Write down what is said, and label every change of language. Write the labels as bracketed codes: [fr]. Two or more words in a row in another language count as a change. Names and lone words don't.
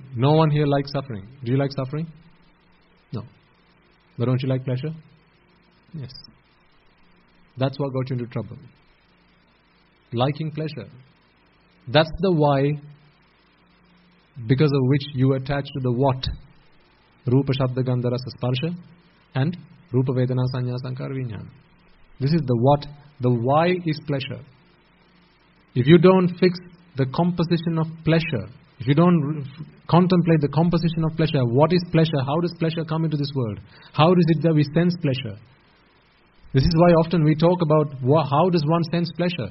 [en] No one here likes suffering. Do you like suffering? No. But don't you like pleasure? Yes. That's what got you into trouble. Liking pleasure. That's the why, because of which you attach to the what? [sa] Rupa, Shabda, Gandha, Rasa, Sparsha and Rupa, Vedana, Sanya, Sankara, Vijnana. [en] This is the what. The why is pleasure. If you don't fix the composition of pleasure, if you don't contemplate the composition of pleasure, what is pleasure? How does pleasure come into this world? How is it that we sense pleasure? This is why often we talk about how does one sense pleasure?